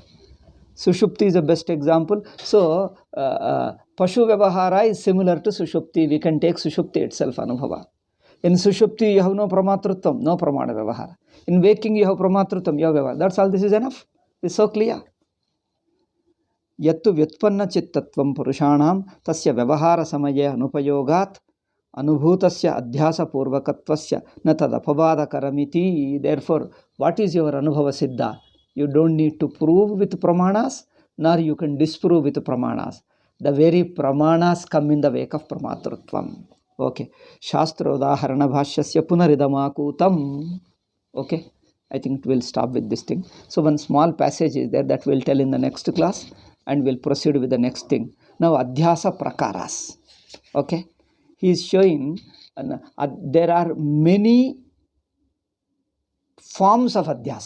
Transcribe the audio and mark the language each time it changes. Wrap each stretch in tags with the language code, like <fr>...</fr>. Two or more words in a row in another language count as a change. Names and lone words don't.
<en>Sushupti is the best example. So,</en> <sa>Pashu Vyavahara</sa> <en>is similar to Sushupti. We can take Sushupti itself, Anubhava. In Sushupti, you have no Pramatrutvam, no</en> <sa>Pramana Vyavahara.</sa> <en>In waking, you have Pramatrutvam, you have Vyavahara. That's all, this is enough. It's so clear.</en> <sa>Yattu Vyutpanna Chittatvam Purushanam Tasya Vyavahara Samaye Anupayogat Anubhutasya Adhyasa Purvakatvasya Natadapavada Karamiti.</sa> <en>Therefore, what is your</en> <sa>Anubhava Siddha?</sa> <en>You don't need to prove with pramanas, nor you can disprove with pramanas. The very pramanas come in the wake of pramatrutvam. Okay.</en> <sa>Shastra udaharana bhashyasya punaridamakutam.</sa> <en>Okay. I think we'll stop with this thing. So one small passage is there that we'll tell in the next class, and we'll proceed with the next thing. Now</en> <sa>Adhyasa prakaras.</sa> <en>Okay. He is showing there are many forms of Adhyasa.</en>